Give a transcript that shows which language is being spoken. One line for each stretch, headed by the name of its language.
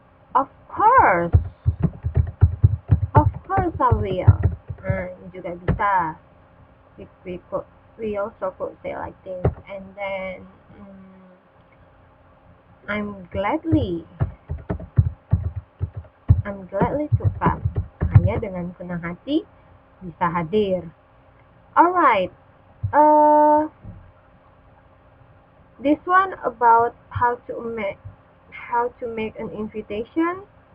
English: Of course I will.
Indonesian: Ini juga bisa.
English: We also could say like this. And then I'm gladly to come.
Indonesian: Saya dengan senang hati bisa hadir.
English: Alright. This one about how to make an invitation.